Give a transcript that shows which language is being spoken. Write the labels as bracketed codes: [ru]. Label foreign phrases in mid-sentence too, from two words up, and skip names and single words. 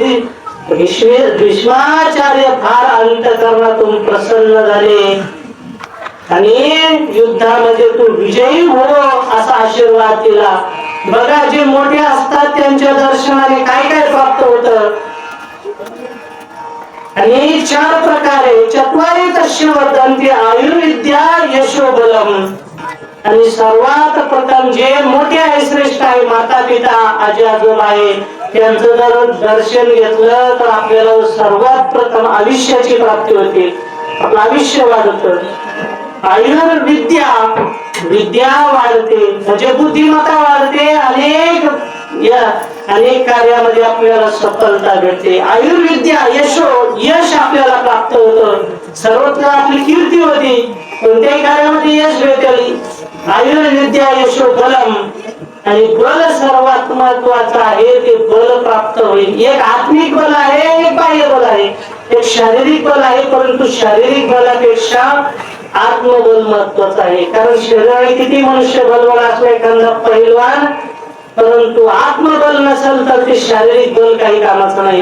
[mr] भीष्माचार्य फार अंतःकरणातून प्रसन्न झाले आणि युद्धामध्ये तू विजयी हो असा आशीर्वाद दिला. बघा, जे मोठे असतात त्यांच्या दर्शनाने काय काय प्राप्त होतं. आणि 4 प्रकारे [sa] चत्वारी तस्य वर्धन्ते आयुर्विद्या यशोबलम. [mr] आणि सर्वात प्रथम जे मोठे आहे, श्रेष्ठ आहे, माता पिता आजी आजोबा आहे, त्यांचं जर दर्शन घेतलं तर आपल्याला सर्वात प्रथम आयुष्याची प्राप्ती होते. आपलं आयुष्य वाढतं. आयुर्विद्या, विद्या वाढते म्हणजे बुद्धिमत्ता वाढते. अनेक कार्यामध्ये आपल्याला सफलता भेटते. आयुर्विद्या यश आपल्याला प्राप्त होतं. सर्वत्र आपली कीर्ती होती. कोणत्याही कार्यामध्ये यश भेटेल. [sa] आयुर्विद्या यशो बलम. [mr] आणि बल सर्वात महत्वाचं आहे. ते बल प्राप्त होईल. एक आत्मिक बल आहे, एक बाह्य बल आहे, एक शारीरिक बल आहे. परंतु शारीरिक बलापेक्षा आत्मबल महत्वाचं आहे. कारण शरीराने किती मनुष्य बलवान असला एखादा पैलवान, परंतु आत्मबल नसेल तर ते शारीरिक बल काही कामाचं नाही.